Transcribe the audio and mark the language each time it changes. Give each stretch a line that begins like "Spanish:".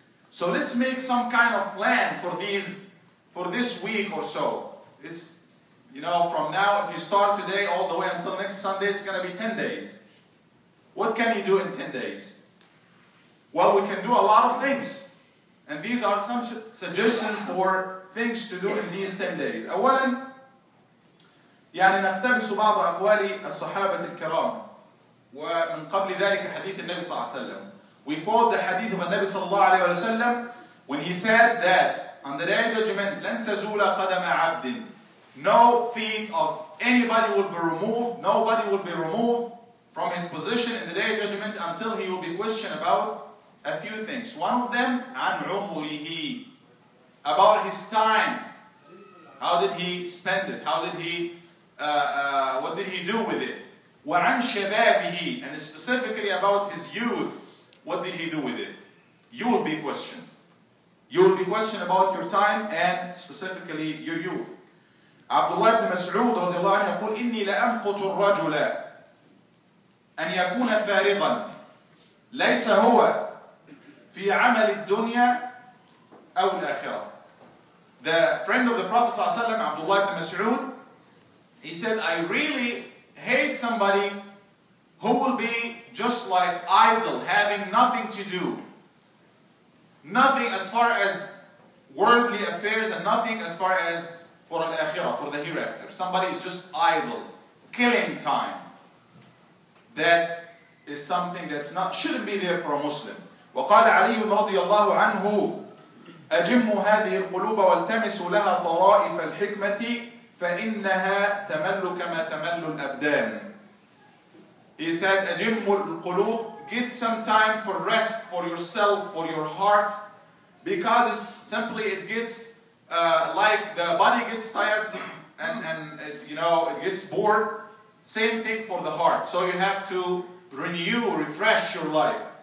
English: So let's make some kind of plan for this week or so. It's, you know, from now, if you start today all the way until next Sunday, it's going to be 10 days. What can you do in 10 days? Well, we can do a lot of things. And these are some suggestions for things to do in these 10 days.
Arabic: أولا, يعني نقتبس بعض أقوال الصحابة الكرام. ومن قبل ذلك حديث النبي صلى الله عليه وسلم.
English: We quote the hadith of
Arabic: النبي صلى الله عليه وسلم
English: when he said that on the day of judgment,
Arabic: لن تزول قدم عبد.
English: No feet of anybody will be removed. Nobody will be removed from his position in the day of judgment until he will be questioned about a few things. One of them,
Arabic: عن عمره,
English: about his time. How did he spend it? How did he? What did he do with it?
Arabic: وعن شبابه,
English: and specifically about his youth. What did he do with it? You will be questioned. You will be questioned about your time and specifically your youth.
Arabic: عبد الله بن مسعود رضي الله عنه يقول إني لأمقت الرجل أن يكون فارغا ليس هو في عمل الدنيا أو الآخرة.
English: The friend of the Prophet
Arabic: صلى الله عليه وسلم,
English: Abdullah ibn Mas'ud, he said, I really hate somebody who will be just like idle, having nothing to do. Nothing as far as worldly affairs and nothing as far as for al-akhirah, for the hereafter. Somebody is just idle, killing time. That is something that's shouldn't be there for a Muslim.
Arabic: وقال علي رضي الله عنه أجموا هذه القلوب والتمسوا لها طرائف الحكمة فإنها تمل كما تمل الأبدان.
English: He said,
Arabic: أجموا القلوب,
English: get some time for rest for yourself, for your hearts, because it gets like the body gets tired and it gets bored. Same thing for the heart. So you have to renew, refresh your life.